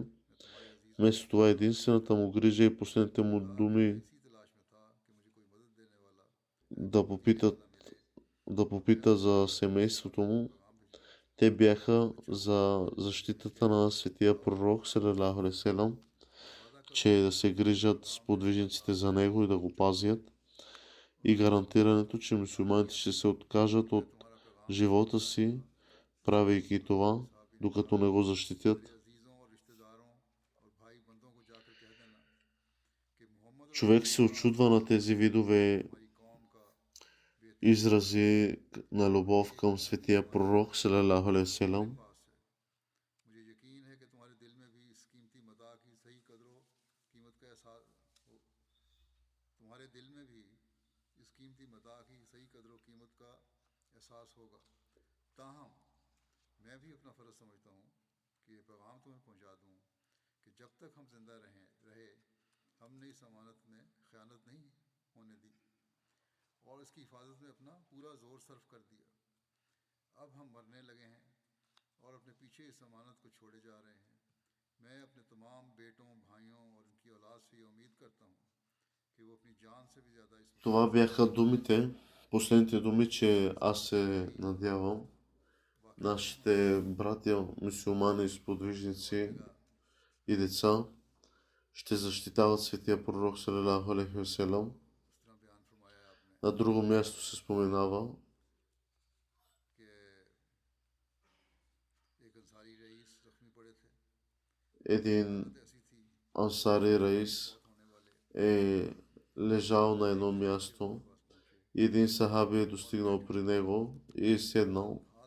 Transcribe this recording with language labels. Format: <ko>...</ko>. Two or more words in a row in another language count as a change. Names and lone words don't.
<bg>Вместо това единствената му грижа и последните му думи да попита за семейството му, те бяха за защитата на светия пророк,</bg> <ar>صلى الله عليه وسلم,</ar> <bg>че да се грижат сподвижниците за него и да го пазят, и гарантирането, че мюсюлманите ще се откажат от живота си, правейки това, докато не го защитят. Човек се очудва на тези видове изрази на любов към светия пророк,</bg> <ar>صلى الله عليه وسلم.</ar> <ur>تاہم میں بھی اپنا فرض سمجھتا ہوں کہ یہ پیغام تمہیں پہنچا دوں کہ جب تک ہم زندہ رہے ہم نے اس امانت میں خیانت نہیں ہونے دی اور اس کی حفاظت میں اپنا پورا زور صرف کر دیا. اب ہم مرنے لگے ہیں اور اپنے پیچھے اس امانت کو چھوڑے جا رہے ہیں. میں اپنے تمام بیٹوں، بھائیوں اور ان کی اولاد سے یہ امید کرتا ہوں کہ وہ اپنی جان سے بھی زیادہ اس</ur> <bg>Това бяха думите, последните думи, че аз се надявам нашите братя, мюсюлмани, сподвижници и деца ще защитават светия пророк,</bg> <ar>صلى الله عليه وسلم.</ar> <bg>На друго място се споменава, един ансари раис е лежал на едно място и един сахаби е достигнал при него и е седнал,</bg>